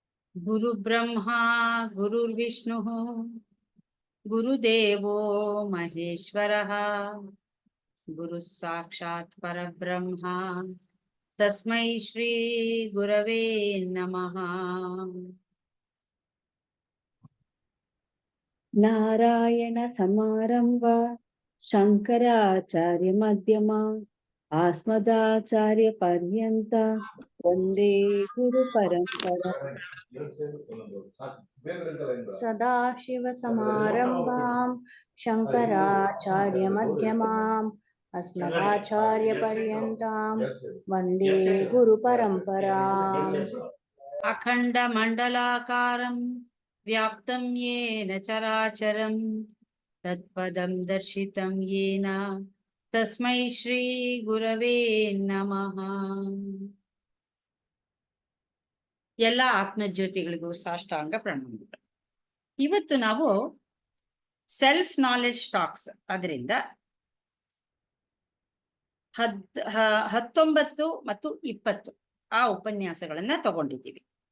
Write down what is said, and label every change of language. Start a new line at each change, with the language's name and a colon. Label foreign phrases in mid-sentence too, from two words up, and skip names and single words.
Sanskrit: ಗುರು ಬ್ರಹ್ಮ ಗುರುರ್ವಿಷ್ಣು ಗುರುದೇವೋ ಮಹೇಶ್ವರಃ ಗುರು ಸಾಕ್ಷಾತ್ ಪರಬ್ರಹ್ಮ ತಸ್ಮೈ ಶ್ರೀ ಗುರವೇ ನಮಃ. ನಾರಾಯಣ ಸಮಾರಂಭ ಶಂಕರಾಚಾರ್ಯ ಮಧ್ಯಮ ಆಸ್ಮದಾಚಾರ್ಯ ಪರ್ಯಂತ ವಂದೇ ಗುರು ಪರಂಪರಾ. ಸದಾಶಿವ ಸಮಾರಂಭಾಂ ಶಂಕರಾಚಾರ್ಯ ಮಧ್ಯಮಾಂ ಅಸ್ಮದಾಚಾರ್ಯ ಪರ್ಯಂತಾಂ ವಂದೇ ಗುರು ಪರಂಪರಾಂ. ಅಖಂಡ ಮಂಡಲಾಕಾರಂ ವ್ಯಾಪ್ತಂ ಯೇನ ಚರಾಚರಂ ತತ್ಪದಂ ದರ್ಶಿತಂ ಯೇನ ತಸ್ಮೈ ಶ್ರೀ ಗುರವೇ ನಮಃ.
Kannada: ಎಲ್ಲ ಆತ್ಮಜ್ಯೋತಿಗಳಿಗೂ ಸಾಷ್ಟಾಂಗ ಪ್ರಣಾಮಗಳು. ಇವತ್ತು ನಾವು ಸೆಲ್ಫ್ ನಾಲೆಡ್ಜ್ ಟಾಕ್ಸ್ ಅದರಿಂದ 19 ಮತ್ತು 20 ಆ ಉಪನ್ಯಾಸಗಳನ್ನ ತಗೊಂಡಿದ್ದೀವಿ.